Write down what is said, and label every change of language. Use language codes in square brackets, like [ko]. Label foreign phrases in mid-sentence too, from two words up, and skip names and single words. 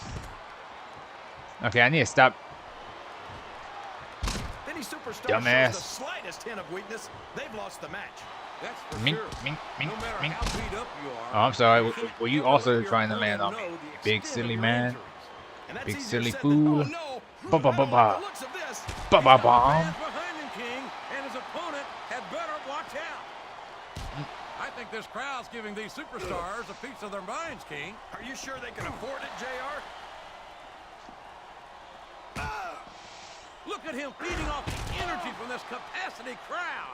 [en] Okay, I need to stop. Dumbass. The slightest hint of weakness, they've lost the match. That's for Mink, sure. mink, mink, No matter mink. how beat up you are, Oh, I'm sorry. Were you also your trying to land on opponent me? know the Big extent silly of your man. injuries. And that's Big easier silly said fool. than done. Oh, no. Ba ba ba I don't like ba. the looks of this. Ba ba Fans ba. behind him, King, and his opponent had better watch out. I think this crowd allows giving these superstars a piece of their minds, King. Are you sure they can afford it, JR? Look at him feeding off the energy from this capacity crowd.